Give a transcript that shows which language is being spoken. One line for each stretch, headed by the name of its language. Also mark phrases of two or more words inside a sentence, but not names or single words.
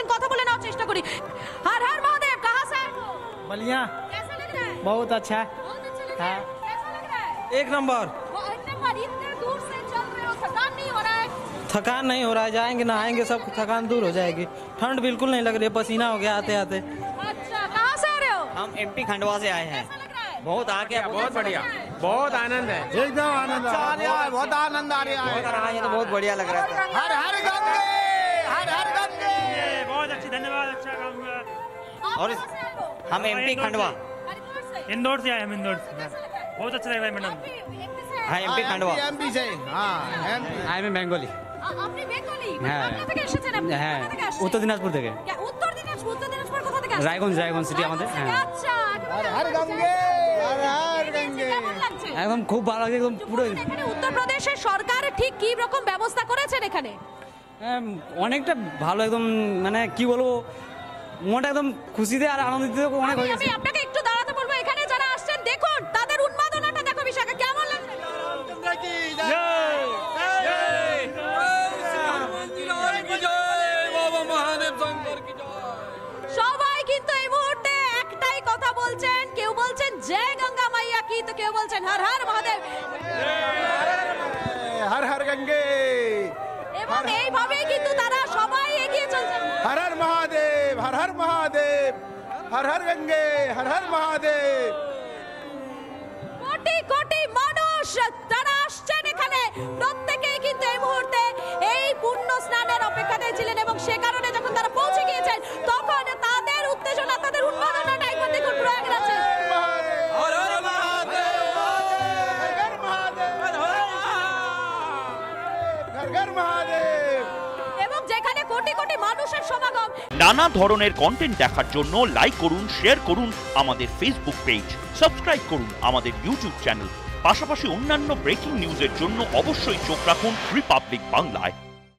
Bangla: কথা বলে নেওয়ার চেষ্টা করি।
Hindi: हर हर महादेव, कहाँ से आए हो? बलिया कैसा लग रहा है? बहुत अच्छा है। बहुत अच्छा लग रहा हाँ। है। कैसा लग रहा है? एक नंबर। इतने दूर से चल रहे हो, थकान नहीं हो रहा है? थकान नहीं हो रहा है, जाएंगे नहाएंगे सब थकान दूर हो जाएगी। ठंड बिल्कुल नहीं लग रही है, पसीना हो गया आते आते। अच्छा, कहाँ से आ रहे हो? हम एमपी खंडवा से आए हैं। कैसा लग रहा है? बहुत आगे बहुत बढ़िया, बहुत आनंद है, एकदम आनंद आ रहा है, बहुत आनंद आ रहा बहुत रहा है, तो बहुत बढ़िया लग रहा था। हर हर गंगे, हर हर गंगे। बहुत अच्छी, धन्यवाद, अच्छा काम हुआ। आप और कहाँ से आए हो? हम एमपी खंडवा, हरिद्वार से? इंदौर से आए हम, इंदौर से। कैसा लग रहा है? बहुत अच्छा लग रहा है मैडम। आप भी MP से आए हो? हाँ एमपी खंडवा। एमपी से, हाँ एमपी।
English: I am Bengali.
Bangla: আপনি বেঙ্গলি? হ্যাঁ। বাংলা থেকে এসেছেন আপনি? হ্যাঁ, কোথা থেকে আসছেন? উত্তর দিনাজপুর থেকে। উত্তর দিনাজপুর, উত্তর দিনাজপুর কোথা থেকে আসছেন? রায়গঞ্জ সিটি আমাদের। রায়গঞ্জ থেকে, হ্যাঁ। আচ্ছা, একেবারে
Hindi: हर गंगे, हर हर गंगे।
Bangla: কেমন লাগছে? একদম খুব ভালো লাগে, একদম পুরো এখানে উত্তরপ্রদেশের সরকার ঠিক কি রকম ব্যবস্থা করেছেন এখানে? অনেকটা ভালো, একদম মানে কি বলবো, মনটা একদম খুশিতে আর আনন্দিত অনেক হয়ে আমি গেছে। আপনাকে একটু দাঁড়াতে বলবো। এখানে যারা আসছেন দেখুন তাদের উন্মাদনাটা দেখো। বিশাখা, কেমন লাগছে? সবাই কিন্তু এই মুহূর্তে একটাই কথা বলছেন, কেউ বলছেন
Hindi: जय गंगा मैया की,
Bangla: তো কেউ বলছেন
Hindi: हर हर महादेव। हर हर गंगे,
Bangla: এবং এইভাবেই কিন্তু তারা সবাই এগিয়ে চলছেন।
Hindi: हर हर महादेव, हर हर महादेव, हर हर गंगे, हर हर महादेव।
Bangla: কোটি কোটি মানুষ তারা আসছেন এখানে, প্রত্যেকেই কিন্তু এই মুহূর্তে এই পুণ্য স্নানের অপেক্ষাতে ছিলেন, এবং সে কারণে যখন তারা পৌঁছে গিয়েছেন তখন তাদের উত্তেজনা, তাদের উন্মাদনাটা একবার দেখুন প্রয়াগের আছে।
Hindi: हर हर महादेव, हर हर महादेव, हर हर महादेव।
Bangla: এবং যেখানে কোটি কোটি মানুষের সমাগম। নানা ধরনের কন্টেন্ট দেখার জন্য লাইক করুন, শেয়ার করুন আমাদের
English: Facebook page,
Bangla: সাবস্ক্রাইব করুন আমাদের
English: YouTube channel,
Bangla: পাশাপাশি অন্যান্য
English: breaking news
Bangla: জন্য অবশ্যই চোখ রাখুন রিপাবলিক বাংলায়।